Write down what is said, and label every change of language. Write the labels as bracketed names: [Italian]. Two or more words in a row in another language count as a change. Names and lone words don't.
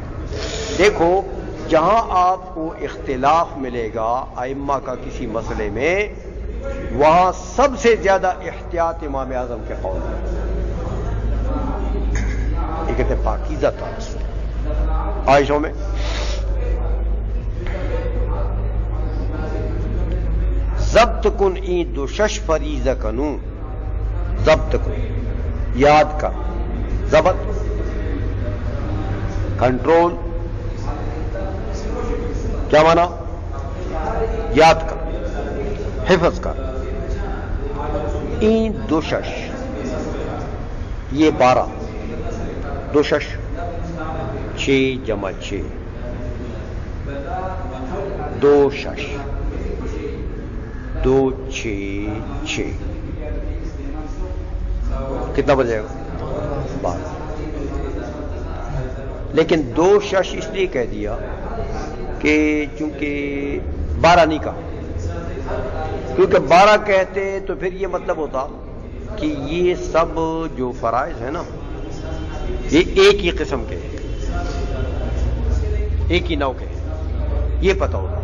[Urdu] دیکھو جہاں آپ کو اختلاف ملے گا ائمہ کا کسی مسئلے میں، وہاں سب سے زیادہ احتیاط امام اعظم کے قول میں. یہ کہتے ہیں پاکیزہ طرز. [Persian] عائشہ میں ضبط کن این دو شش فریضہ کنوں، ضبط کن [Urdu] یاد کر، ضبط کنٹرول، کیا مانا؟ یاد کر، حفظ کر. [Persian] این دو شش، یہ 12، دو شش 6 جمع 6، دو شش 2 6 6، [Urdu] کتنا بجے گا؟ 12. لیکن 2 شش اس لیے کہہ دیا کہ چونکہ 12 نہیں کہا، کیونکہ 12 کہتے تو پھر یہ مطلب ہوتا کہ یہ سب جو فرائض ہیں نا یہ ایک ہی قسم کے ہیں، ایک ہی نوع کے ہیں، یہ پتہ ہوتا.